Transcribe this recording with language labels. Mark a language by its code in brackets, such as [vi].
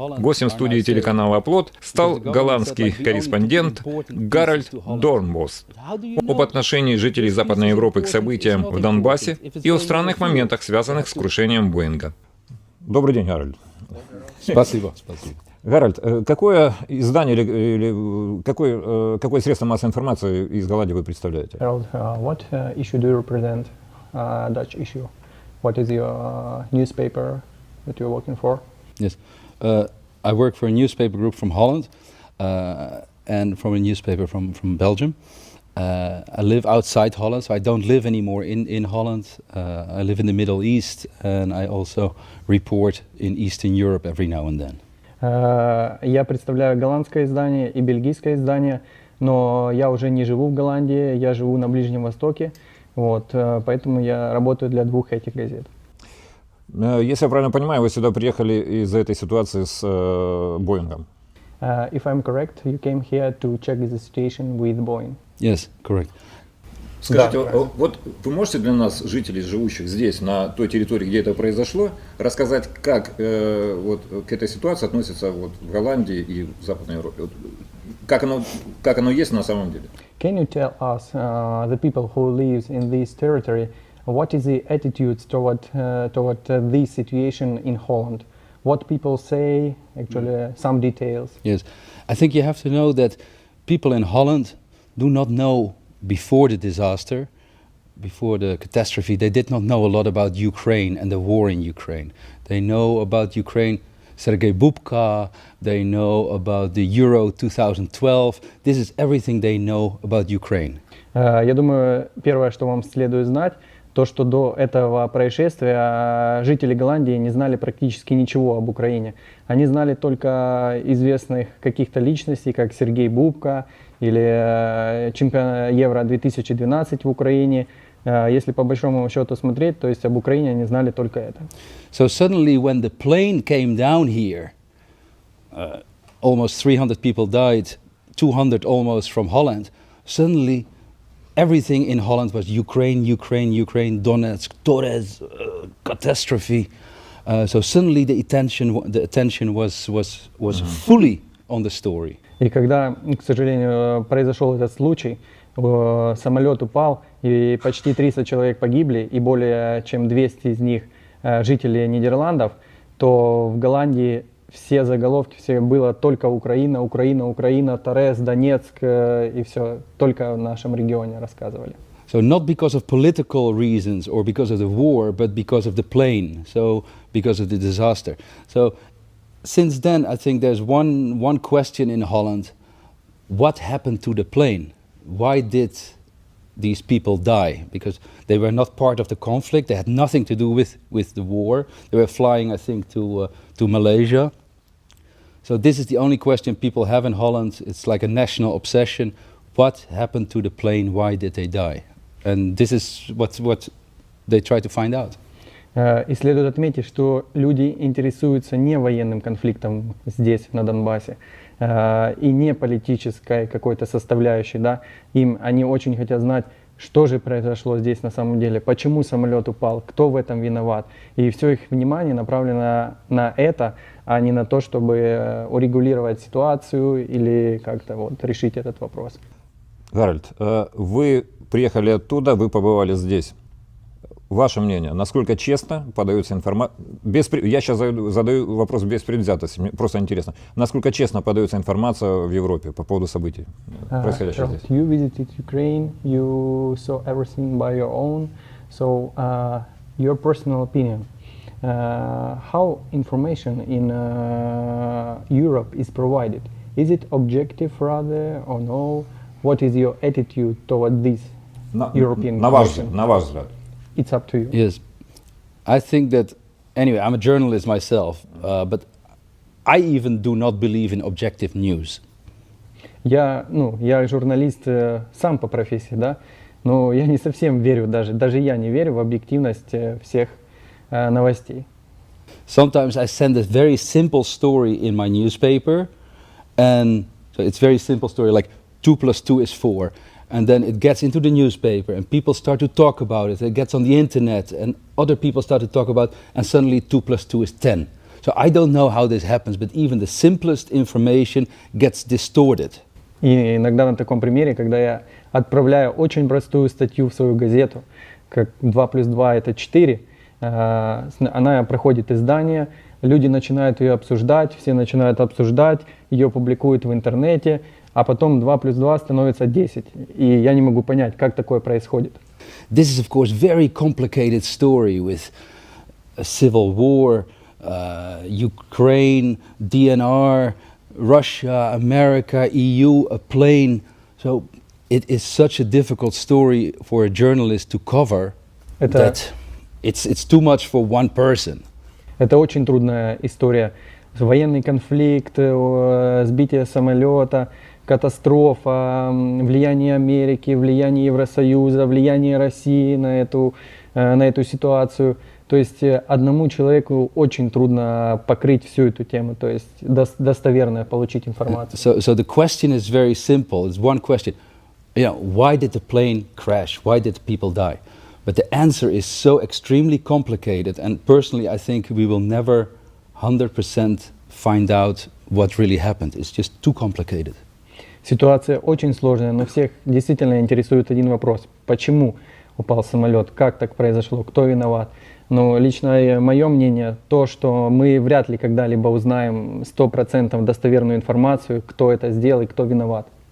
[ru] Гостем студии телеканала «Оплот» стал голландский корреспондент Гарольд Дорнбос об отношении жителей Западной Европы к событиям в Донбассе и о странных моментах, связанных с крушением Боинга. Добрый день, Гарольд. Спасибо, спасибо. Гарольд, какое издание или какое средство массовой информации из Голландии вы представляете? [en] Harold, what issue do you represent? Dutch issue. What is your newspaper that you're working for? Yes, I work for a newspaper group from Holland and from a newspaper from Belgium. I live outside Holland, so I don't live anymore in Holland. I live in the Middle East, and I also report in Eastern Europe every now and then. [ru] Я представляю голландское издание и бельгийское издание, но я уже не живу в Голландии, я живу на Ближнем Востоке, вот, поэтому я работаю для двух этих газет. Если я правильно понимаю, вы сюда приехали из-за этой ситуации с Боингом. [en] If I'm correct, you came here to check the situation with Boeing. Yes, correct. [ru] Скажите, вот вы можете для нас, жителей, живущих здесь, на той территории, где это произошло, рассказать, как вот к этой ситуации относятся вот в Голландии и в Западной Европе? Как оно есть на самом деле? [en] Can you tell us, the people who live in this territory, what is the attitude toward this situation in Holland? What people say, actually, some details. Yes, I think you have to know that people in Holland do not know before the disaster, before the catastrophe, they did not know a lot about Ukraine and the war in Ukraine. They know about Ukraine, Sergei Bubka, they know about the Euro 2012. This is everything they know about Ukraine. [ru] Я думаю, первое, что вам следует знать, то, что до этого происшествия жители Голландии не знали практически ничего об Украине. Они знали только известных каких-то личностей, как Сергей Бубка или чемпион Евро 2012 в Украине. Если по большому счету смотреть, то есть об Украине они знали только это. [en] So suddenly when the plane came down here, almost 300 people died, 200 almost from Holland, suddenly everything in Holland was Ukraine, Ukraine, Ukraine, Donetsk, Torres, catastrophe. So suddenly the attention was fully on the story. [ru] И когда, к сожалению, произошел этот случай, самолет упал, и почти 300 человек погибли, и более чем 200 из них жители Нидерландов, то в Голландии все заголовки, все было только Украина, Украина, Украина, Торрес, Донецк, и все только в нашем регионе рассказывали. [en] So not because of political reasons or because of the war, but because of the plane, so because of the disaster. So since then, I think there's one question in Holland: what happened to the plane? Why did these people die? Because they were not part of the conflict. They had nothing to do with the war. They were flying, I think, to Malaysia. So this is the only question people have in Holland. It's like a national obsession. What happened to the plane? Why did they die? And this is what they try to find out. [ru] И следует отметить, что люди интересуются не военным конфликтом здесь, на Донбассе, и не политической какой-то составляющей, да. Они очень хотят знать, что же произошло здесь на самом деле, почему самолет упал, кто в этом виноват. И все их внимание направлено на это, а не на то, чтобы урегулировать ситуацию или как-то вот решить этот вопрос. Гарольд, вы приехали оттуда, вы побывали здесь. Ваше мнение, насколько честно подается информация? Я сейчас задаю вопрос без предвзятости, мне просто интересно. Насколько честно подается информация в Европе по поводу событий, происходящих здесь? [en] You visited Ukraine, you saw everything by your own, so your personal opinion. How information in Europe is provided? Is it objective rather or no? What is your attitude toward this European question? [ru] На ваш взгляд. [en] It's up to you. Yes, I think that, anyway, I'm a journalist myself, but I even do not believe in objective news. [ru] Я журналист сам по профессии, да, но я не совсем верю, даже я не верю в объективность всех новостей. [en] Sometimes I send a very simple story in my newspaper, and so it's very simple story, like 2 + 2 is 4. And then it gets into the newspaper and people start to talk about it. It gets on the internet and other people start to talk about it, and suddenly 2 + 2 is 10. So I don't know how this happens, but even the simplest information gets distorted. [ru] И иногда на таком примере, когда я отправляю очень простую статью в свою газету, как 2 плюс 2 это 4, она проходит издание, люди начинают ее обсуждать, все начинают обсуждать, ее публикуют в интернете, а потом 2 плюс 2 становится 10. И я не могу понять, как такое происходит. [en] This is, of course, very complicated story with a civil war, Ukraine, DNR, Russia, America, EU, a plane. So it is such a difficult story for a journalist to cover that it's too much for one person. [ru] Это очень трудная история. Военный конфликт, сбитие самолета, катастрофа, влияние Америки, влияние Евросоюза, влияние России на эту ситуацию. То есть одному человеку очень трудно покрыть всю эту тему, то есть достоверно получить информацию. [en] So the question is very simple. It's one question. You know, why did the plane crash? Why did people die? But the answer is so extremely complicated, and personally I think we will never 100% find out what really happened. It's just too complicated. [ru] Ситуация очень сложная, но всех действительно интересует один вопрос. Почему упал самолет? Как так произошло? Кто виноват? Но лично мое мнение, то, что мы вряд ли когда-либо узнаем 100% достоверную информацию, кто это сделал и кто виноват.